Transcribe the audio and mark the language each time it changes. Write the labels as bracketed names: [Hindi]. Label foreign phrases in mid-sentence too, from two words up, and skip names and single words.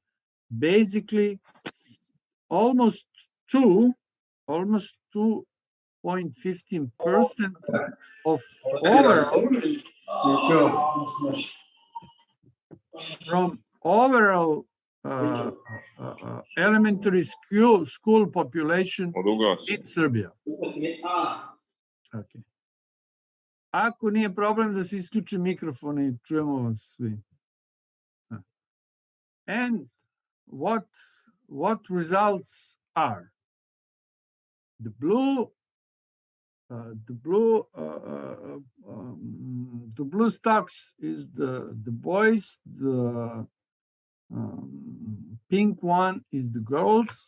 [English] Basically, almost 2.15% of overall from overall elementary school population in Serbia. Okay. [Serbian] Ako nije problem da se isključi mikrofon i čujemo vas svi. [English] And what results are? The blue stocks is the boys, the pink one is the girls.